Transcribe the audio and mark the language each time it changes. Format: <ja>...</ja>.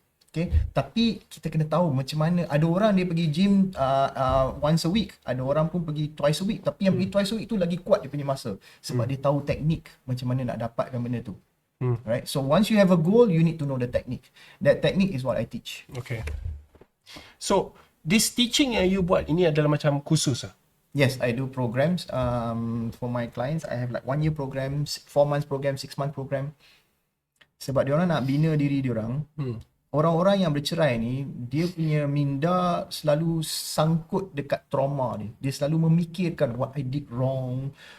<ms>Okay, tapi kita kena tahu macam mana. Ada orang dia pergi gym</ms> <en>once a week,</en> <ms>ada orang pun pergi</ms> <en>twice a week.</en> <ms>Tapi yang pergi</ms> <en>twice a week</en> <ms>tu lagi kuat dia punya masa, sebab dia tahu teknik macam mana nak dapatkan benda tu. Right?</ms> <en>So once you have a goal, you need to know the technique. That technique is what I teach. Okay. So this teaching</en> <ms>yang you buat ini adalah macam kursus ah?</ms> <en>Yes, I do programs for my clients. I have like 1 year programs, 4 months program, 6 month program.</en> <ms>Sebab diorang nak bina diri diorang. Orang-orang yang bercerai ni, dia punya minda selalu sangkut dekat trauma dia. Dia selalu memikirkan</ms> <en>what I did wrong,</en>